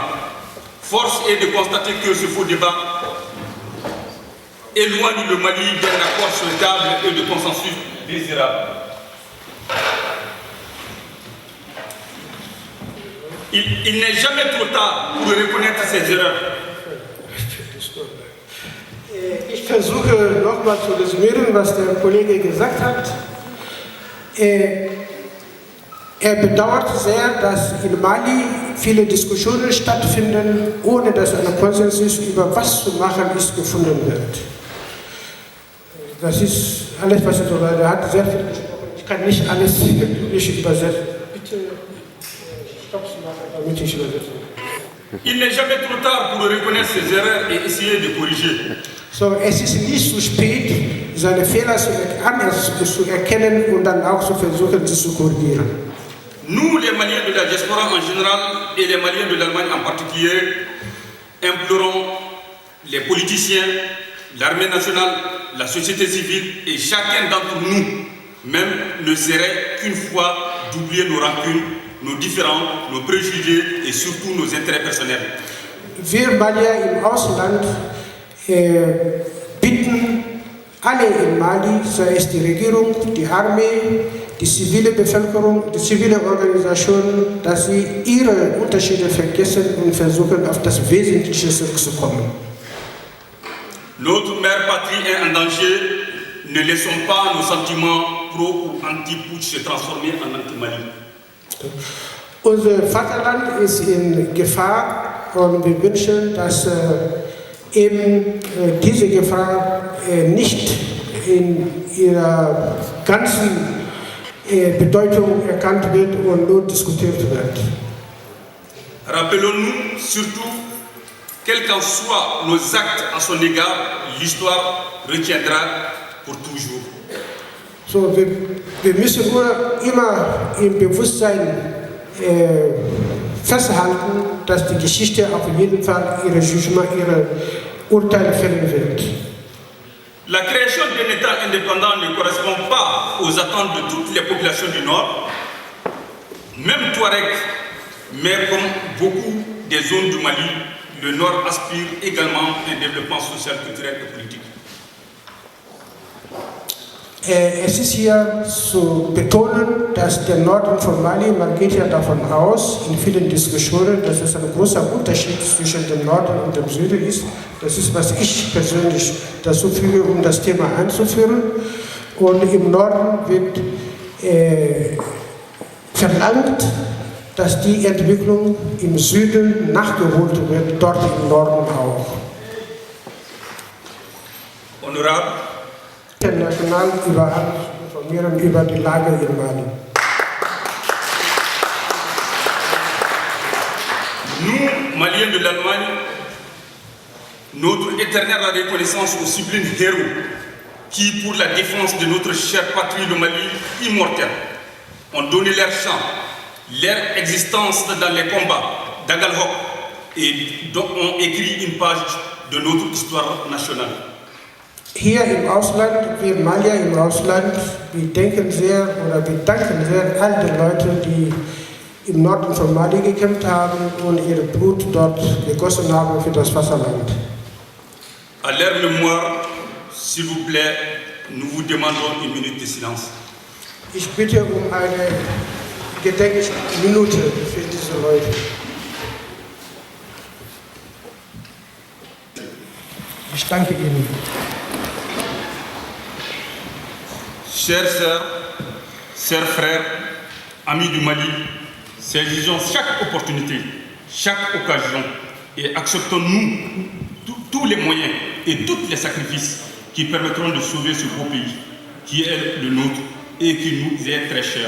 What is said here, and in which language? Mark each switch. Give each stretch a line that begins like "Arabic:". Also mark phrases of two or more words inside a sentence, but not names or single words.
French: Force est de constater que ce faux débat éloigne le Mali d'un accord souhaitable et de consensus désirable. Il n'est jamais trop tard pour reconnaître ses erreurs.
German: Ich versuche nochmal zu resümieren, was der Kollege gesagt hat. Er bedauert sehr, dass in Mali viele Diskussionen stattfinden, ohne dass ein Konsens über was zu machen ist gefunden wird. Das ist alles, was er so sagt. Er hat sehr viel gesprochen. Ich kann nicht alles wirklich übersetzen. Bitte stopp zu machen, damit ich übersetze.
French: Il n'est jamais trop tard pour reconnaître ses erreurs et essayer de corriger.
German: So, es ist nicht zu spät, seine Fehler zu erkennen und dann auch zu versuchen, sie zu korrigieren.
French: Nous, les Maliens de la diaspora en général et les Maliens de l'Allemagne en particulier, implorons les politiciens, l'armée nationale, la société civile et chacun d'entre nous, même ne serait qu'une fois d'oublier nos rancunes, nos différends, nos préjugés et surtout nos intérêts personnels.
German: Wir Malier im Ausland bitten alle in Mali, sei es die Regierung, die Armee, die zivile Bevölkerung, die zivile Organisationen, dass sie ihre Unterschiede vergessen und versuchen, auf das Wesentliche zurückzukommen.
French: Notre mère patrie est en danger. Ne laissons pas nos sentiments pro- ou anti-putsch se transformer en anti-Mali.
German: Unser Vaterland ist in Gefahr und wir wünschen, dass eben diese Gefahr nicht in ihrer ganzen Bedeutung erkannt wird und nur diskutiert wird.
French: Rappelons-nous surtout, quels qu'en soient nos actes à son égard, l'histoire retiendra pour toujours.
German: So, wir müssen nur immer im Bewusstsein festhalten, dass die Geschichte auf jeden Fall ihre Jugement, ihre Urteil fällen wird.
French: La création d'un État indépendant ne correspond pas aux attentes de toutes les populations du Nord, même Touareg, mais comme beaucoup des zones du Mali, le Nord aspire également à un développement social, culturel et politique.
German: Es ist hier zu betonen, dass der Norden von Mali, man geht ja davon aus, in vielen Diskussionen, dass es ein großer Unterschied zwischen dem Norden und dem Süden ist. Das ist, was ich persönlich dazu füge, um das Thema einzuführen. Und im Norden wird verlangt, dass die Entwicklung im Süden nachgeholt wird, dort im Norden auch.
French: Honorable,
German: International überall informieren über die Lage in Mali.
French: nous, Maliens de l'Allemagne, notre éternelle reconnaissance aux sublimes héros qui, pour la défense de notre chère patrie, le Mali immortel, ont donné leur sang, leur existence dans les combats d'Agalhok et ont écrit une page de notre histoire nationale.
German: Hier im Ausland, wir Malier im Ausland, wir denken sehr oder wir danken sehr all den Leuten, die im Norden von Mali gekämpft haben und ihr Blut dort gegossen haben für das Vaterland.
French: À leur mémoire, s'il vous plaît, nous vous demandons une minute de silence.
German: Ich bitte um eine Gedenkminute für diese Leute. Ich danke Ihnen.
French: Chères sœurs, chers frères, amis du Mali, saisissons chaque opportunité, chaque occasion et acceptons-nous tous les moyens et tous les sacrifices qui permettront de sauver ce beau pays qui est le nôtre et qui nous est très cher.